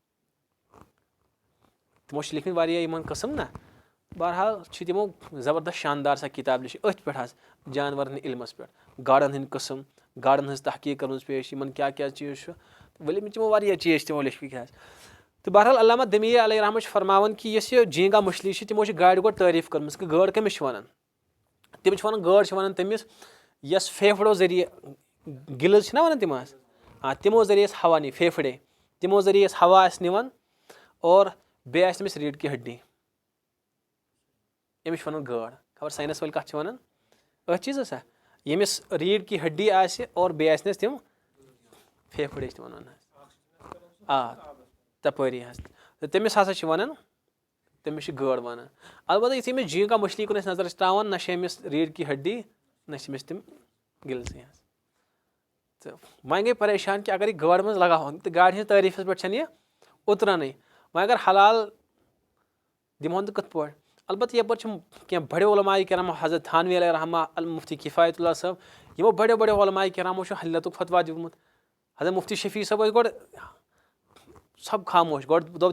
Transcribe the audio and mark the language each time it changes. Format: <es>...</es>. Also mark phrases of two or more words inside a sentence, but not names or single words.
<ks>تِمو چھِ لیکھمٕتۍ واریاہ یِمن قٕسم نہ بہرحال چھِ تِمو زبردست شاندار سۄ کِتاب لیٚچھِتھ أتھۍ پٮ۪ٹھ حظ جانورن ہٕنٛدۍ علمس پٮ۪ٹھ گاڈن ہٕنٛدۍ قٕسم گاڈن ہٕنٛز تحقیٖق کٔرمٕژ پیش یِمن کیاہ کیاہ چیٖز چھُ ؤلۍ تِمو واریاہ چیٖز چھِ تِمو لیٚچھمٕتۍ حظ تہٕ بہرحال علامہ دمیٖر علیہ رحمٰ چھُ فرماوان کہِ یۄس یہِ</ks> <ur>جھیٖنگا مچھلی</ur> <ks>چھِ تِمو چھِ گاڈِ گۄڈٕ تعٲریٖف کٔرمٕژ کہِ گٲڈ کٔمِس چھِ وَنان تِم چھِ وَنان گٲڈ چھِ وَنان تٔمِس یۄس پھیپھڑو ذٔریعہٕ گِلٕز چھِنہ وَنان تِم حظ تِمو ذٔریعہٕ أسۍ ہوا نی پھیپھڑے تِمو ذٔریعہٕ أسۍ ہوا آسہِ نِوان اور بیٚیہِ آسہِ تٔمِس</ks> <ur>ریٖڈ کی ہڈی</ur> <ks>أمِس چھِ وَنان گٲڈ خبر ساینس وٲلۍ کَتھ چھِ وَنان أتھۍ چیٖزس ییٚمِس</ks> <ur>ریٖڈ کی ہڈی</ur> <ks>آسہِ اور بیٚیہِ آسہِ نَس تِم پھیپھڑے چھِ تِمن وَنان تَپٲری حظ تہٕ تٔمِس ہسا چھِ وَنان تٔمِس چھِ گٲڈ وَنان البتہ یُتھُے أمِس</ks> <ur>جھیٖنگا مچھلی</ur> <ks>کُن أسۍ نظر چھِ ترٛاوان نہ چھِ أمِس</ks> <ur>ریٖڈ کی ہڈی</ur> <ks>نہ چھِ أمِس تِم گِلزٕے حظ تہٕ وۄنۍ گٔے پریشان کہِ اگر یہِ گاڈِ منٛز لگاوہون تہٕ گاڈِ ہِنٛدِس تعریٖفَس پٮ۪ٹھ چھَنہٕ یہِ اُترانٕے وۄنۍ اگر حلال دِمہون تہٕ کِتھ پٲٹھۍ البتہ یَپٲرۍ چھِ کینٛہہ بڑیو علماء کرامو حضرت تھانوی علیہ رحمٰ المفتی کِفایت اللہ صٲب یِمو بڑیو علماء کرامو چھُ حلتُک فتوا دیُتمُت حضرت مفتی شفیع صٲب ٲسۍ گۄڈٕ سب خاموش گۄڈٕ دوٚپ</ks>